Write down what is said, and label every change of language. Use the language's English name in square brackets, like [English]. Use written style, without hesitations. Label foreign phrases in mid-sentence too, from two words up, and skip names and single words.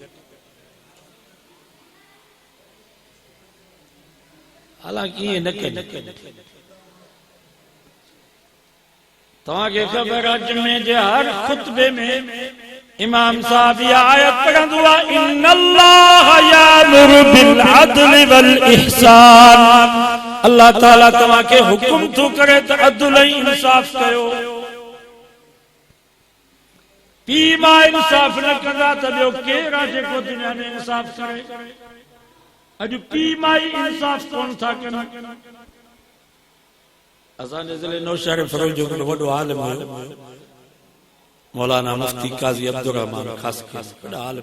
[Sindhi] हालांकि ईअं न कनि। तव्हांखे ख़बर आहे जुमे जे हर खुतबे में इमाम साहब ये आयत पढ़ंदो आहे [Arabic] إن الله يأمر بالعدل والإحسان. [Sindhi] अल्लाह ताला तव्हां खे हुकुम थो करे त अदल ऐं इंसाफ़ कयो। पीउ मां इंसाफ़ न कंदा त ॿियो केरु आहे जेको दुनिया में इंसाफ़ करे? अॼु पीउ मां ई इंसाफ़ कोन था कनि। असांजे ज़िले नौशहर फरोज जो वॾो आलिम हुयो मौलाना मुफ्ती काज़ी अब्दुर रहमान ख़ास वॾा आलिम।